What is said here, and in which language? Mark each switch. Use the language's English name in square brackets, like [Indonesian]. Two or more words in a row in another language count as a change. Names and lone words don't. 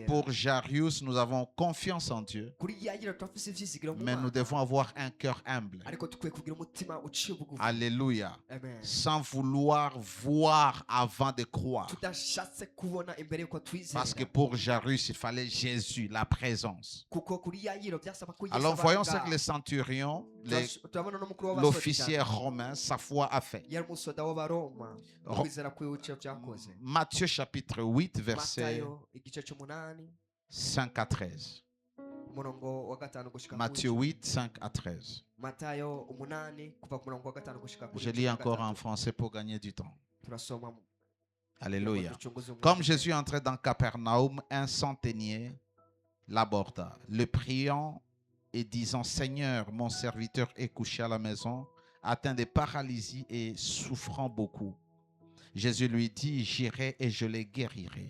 [French] Pour Jairus, nous avons confiance en Dieu, [Rundi] kuri Yayiro turafise ivyizigiro mu [French] mais nous [Rundi] Mana, [French] devons avoir un cœur humble. [Rundi] ariko tukwiye kugira umutima uciye bugufi. [French] Alléluia. Amen. Sans vouloir voir avant de croire. [Rundi] tudashatse kubona imbere yuko twizera, [French] Parce que pour Jairus, il fallait Jésus, la présence. [Rundi] kuko kuri Yayiro byasaba ko Yesu [French] Alors [Rundi] aba [French] voyons ce [Rundi] ngaho. [French] que les centurions, [Rundi] turabona n'umukuru w'abasoda [French] l'officier romain, sa foi a fait. [Rundi] yari umusoda w'abaroma, [French] Ro- [Rundi] ukwizera kwiwe ico vyakoze. [French] Matthieu chapitre 8, verset [Rundi] Matayo igice c'umunani [French] 5 à 13. [Rundi] umurongo wa gatanu gushika ku [French] Matthieu [Rundi] w'icumi. [French] 8, 5 à 13. [Rundi] Matayo umunani kuva ku murongo wa gatanu gushika ku [French] Je [Rundi] w'icumi [French] lis [Rundi] na [French] encore en [Rundi] gatatu. [French] français pour gagner du temps. [Rundi] turasoma [French] Alléluia. [Rundi] ducunguze umwanya. [French] Comme Jésus entrait dans Capernaum, un centenier l'aborda, le priant et disant, Seigneur, mon serviteur est couché à la maison, atteint de paralysie et souffrant beaucoup. Jésus lui dit, j'irai et je les guérirai.